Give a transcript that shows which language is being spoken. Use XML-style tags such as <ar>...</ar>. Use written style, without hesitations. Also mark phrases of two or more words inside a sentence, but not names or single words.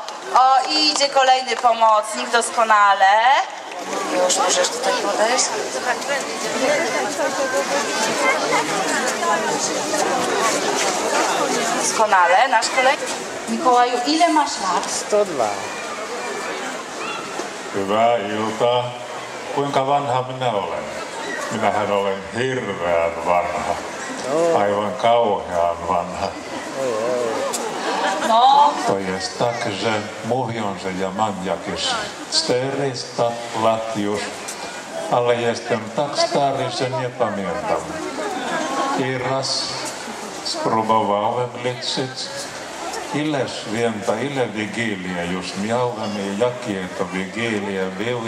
<pl>O, idzie kolejny pomocnik, doskonale. Już możesz tutaj podejść. Doskonale, nasz kolejny. Mikołaju, ile masz lat? 102.</pl> <fi>Hyvää iltaa. Kuinka vanha minä olen? Minähän olen hirveän vanha. Aivan kauhean vanha.</fi> <pl>No, To jest tak, że mówią, że ja mam jakieś 400 lat już, ale jestem tak stary, że nie pamiętam. I raz spróbowałem liczyć, ile święta, ile Wigilia już miałem i jakie to Wigilie były.</pl>